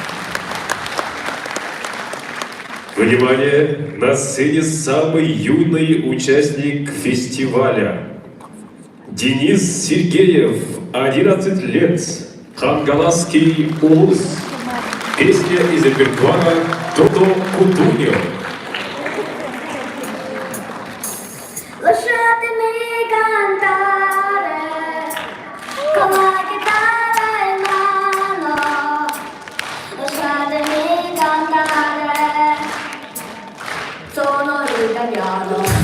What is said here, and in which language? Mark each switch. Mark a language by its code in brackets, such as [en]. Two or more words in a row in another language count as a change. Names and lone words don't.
[ru] Внимание, на сцене самый юный участник фестиваля. Денис Сергеев, 11 лет, Хангаласский улус. Песня из репертуара «Тодо Кутуньо». [it] Lasciatemi cantare con la chitarra in mano, lasciatemi cantare, sono italiano.